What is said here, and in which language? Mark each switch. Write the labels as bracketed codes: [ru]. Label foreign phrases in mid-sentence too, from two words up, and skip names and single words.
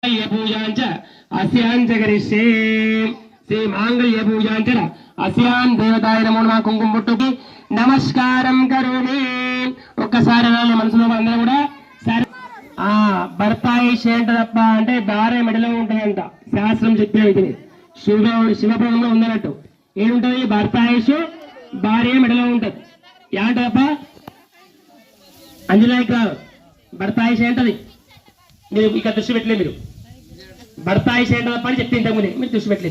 [sa] पूजांच अस्यां च करिष्ये श्री मांगल्य पूजांच अस्यां देवताय नमो नमः [te] కుంకుమ బొట్టుకి [sa] నమస్కారం కరోమి [te] ఒక్కసారి అనాలి మనసులో అందరూ కూడా సరే భర్తాయుష్ ఏంటదప్ప అంటే భార్య మెడలో ఉంటుందంట శాస్త్రం చెప్పిన ఇది శివపురాణంలో ఉందన్నట్టు ఏముంటది భర్తాయుష్ భార్య మెడలో ఉంటది ఏంటదప్ప అంజనాయక్ భర్తాయుష్ ఏంటది మీరు ఇక దృష్టి పెట్టలేదు మీరు భర్తాయుష్ ఏంటదప్ప అని చెప్తే ఇంతకుముందే మీరు దృష్టి పెట్టలేదు